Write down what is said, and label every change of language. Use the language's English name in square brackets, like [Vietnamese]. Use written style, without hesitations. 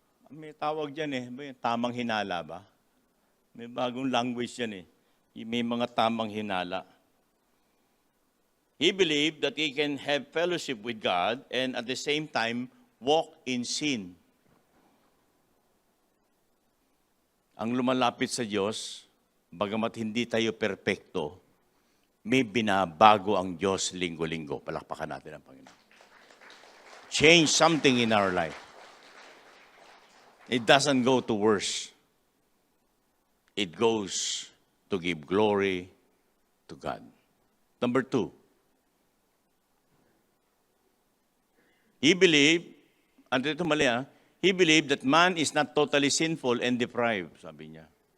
[Filipino] May tawag dyan tamang hinala ba? May bagong language yan . May mga tamang hinala. [English] He believed that he can have fellowship with God and at the same time walk in sin. [Filipino] Ang lumalapit sa Diyos, bagamat hindi tayo perpekto, may binabago ang Diyos linggo-linggo. Palakpakan natin ang Panginoon. [English] Change something in our life. It doesn't go to worse. It goes to give glory to God. Number 2, he believed, [Filipino] ito mali [English] he believed that man is not totally sinful and deprived, [Filipino] sabi niya.